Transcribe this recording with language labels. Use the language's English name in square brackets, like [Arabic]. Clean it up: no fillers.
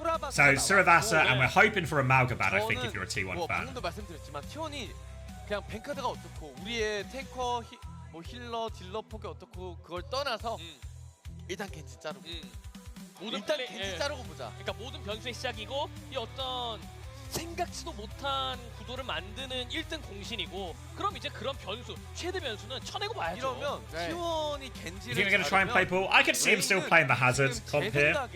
[English] So, Suravasa, and we're hoping for a Malga ban, I think, if you're a T1 fan. [Korean] 방금도 말씀드렸지만 T1이 그냥 뱅카드가 어떻고 우리의 탱커 뭐 힐러 딜러 폭이 어떻고 그걸 떠나서 일단 겐지 자르고 일단 겐지 자르고 보자. 그러니까 모든 변수의 시작이고 이 어떤 생각지도 못한 구도를 만드는 1등 공신이고 그럼 이제 그런 변수, 최대 변수는 쳐내고 봐야죠. 이러면 T1이 겐지를 [English] You think they're going to try and play Ball? I could see him still playing the Hazard comp here.